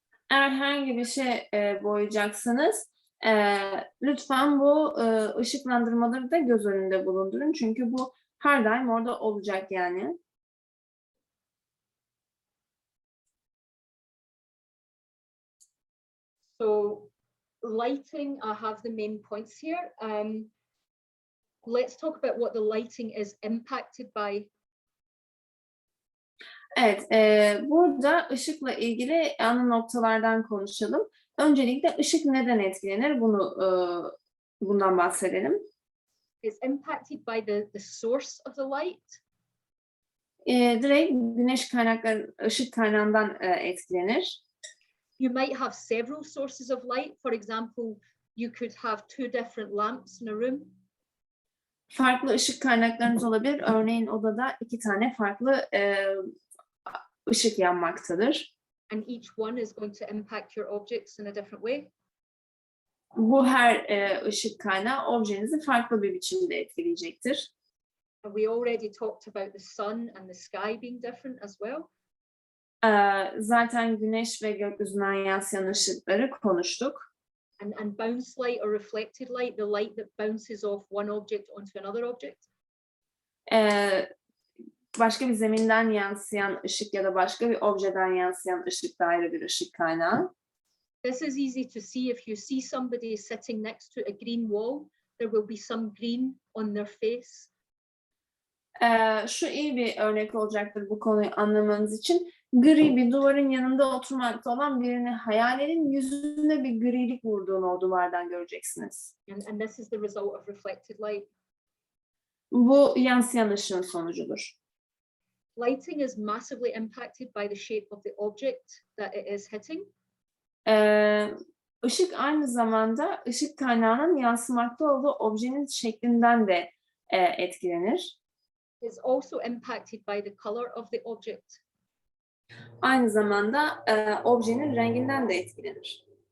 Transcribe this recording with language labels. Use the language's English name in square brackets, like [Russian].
[Turkish] Eğer herhangi bir şey boyayacaksanız lütfen bu ışıklandırmaları da göz önünde bulundurun. Çünkü bu her daim orada olacak yani. [English] So lighting, I have the main points here. Let's talk about what the lighting is impacted by. [Turkish] Evet, burada ışıkla ilgili ana noktalardan konuşalım. Öncelikle ışık neden etkilenir? Bundan bahsedelim. [English] It's impacted by the source of the light. [Turkish] Direkt güneş kaynakları, ışık kaynağından etkilenir. [English] You might have several sources of light. For example, you could have two different lamps in a room. [Turkish] Farklı ışık kaynaklarınız olabilir. Örneğin odada 2 tane farklı ışık yanmaktadır. [English] And each one is going to impact your objects in a different way. [Turkish] Bu her ışık kaynağı objenizi farklı bir biçimde etkileyecektir. [English] And we already talked about the sun and the sky being different as well. [Turkish] Zaten güneş ve gökyüzünden yansıyan ışıkları konuştuk. [English] And bounce light or reflected light, the light that bounces off one object onto another object. [Turkish] Başka bir zeminden yansıyan ışık ya da başka bir objeden yansıyan ışık da ayrı bir ışık kaynağı. [English] This is easy to see. If you see somebody sitting next to a green wall, there will be some green on their face. [Turkish] Şu iyi bir örnek olacaktır bu konuyu anlamanız için. Gri bir duvarın yanında oturmakta olan birini hayal edin. Yüzünde bir grilik vurduğunu o duvardan göreceksiniz. [English] And this is the result of reflected light. [Turkish] Bu yansıyan ışığın sonucudur. [English] Lighting is massively impacted by the shape of the object that it is hitting. [Turkish] Işık aynı zamanda ışık kaynağının yansımakta olduğu objenin şeklinden de etkilenir. [English] It's also impacted by the color of the object. [Turkish] Aynı zamanda objenin renginden de etkilenir.